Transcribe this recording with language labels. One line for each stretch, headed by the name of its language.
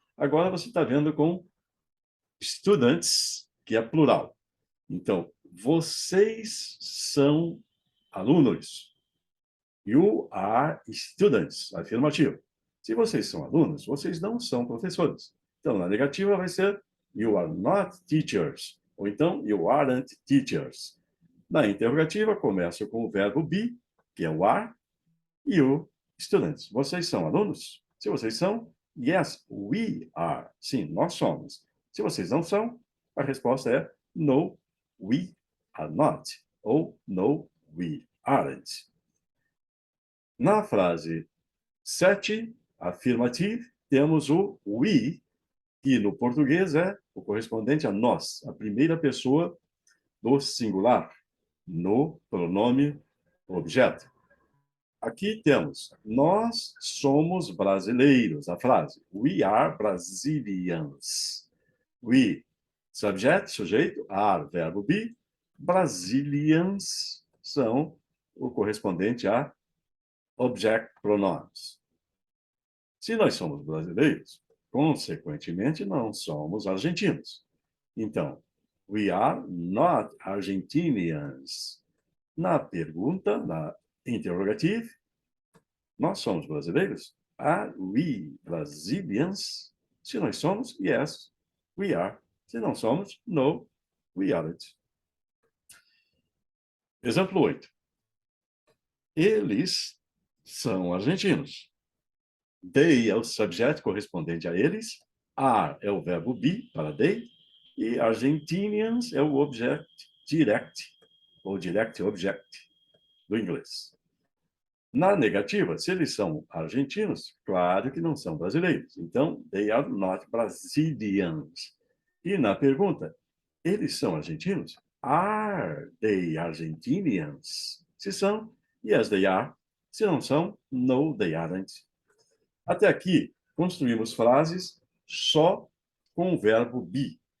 Portuguese: Agora você está vendo com students, que é plural. Então, vocês são alunos.
English: You are students.
Portuguese: Afirmativo. Se vocês são alunos, vocês não são professores. Então, na negativa vai ser
English: you are not teachers.
Portuguese: Ou então,
English: you aren't teachers.
Portuguese: Na interrogativa, começa com o verbo be, que é o are, e o students. Vocês são alunos? Se vocês são,
English: yes, we are.
Portuguese: Sim, nós somos. Se vocês não são, a resposta é
English: no, we are not.
Portuguese: Ou
English: no, we aren't.
Portuguese: Na frase 7, afirmative, temos o we, que no português é o correspondente a nós, a primeira pessoa do singular, no pronome objeto. Aqui temos, nós somos brasileiros, a frase.
English: We are Brazilians. We, subject, sujeito, are, verbo be.
Portuguese: Brazilians são o correspondente a object pronouns. Se nós somos brasileiros, consequentemente, não somos argentinos.
English: Então, we are not Argentinians.
Portuguese: Na pergunta, na interrogative, nós somos brasileiros?
English: Are we Brazilians?
Portuguese: Se nós somos,
English: yes, we are.
Portuguese: Se não somos,
English: no, we aren't.
Portuguese: Exemplo 8. Eles são argentinos. They é o subject correspondente a eles. Are é o verbo be, para they. E Argentinians é o object direct, ou direct object, do inglês. Na negativa, se eles são argentinos, claro que não são brasileiros.
English: Então, they are not Brazilians.
Portuguese: E na pergunta, eles são argentinos?
English: Are they Argentinians?
Portuguese: Se são,
English: yes, they are.
Portuguese: Se não são,
English: no, they aren't.
Portuguese: Até aqui, construímos frases só com o verbo be.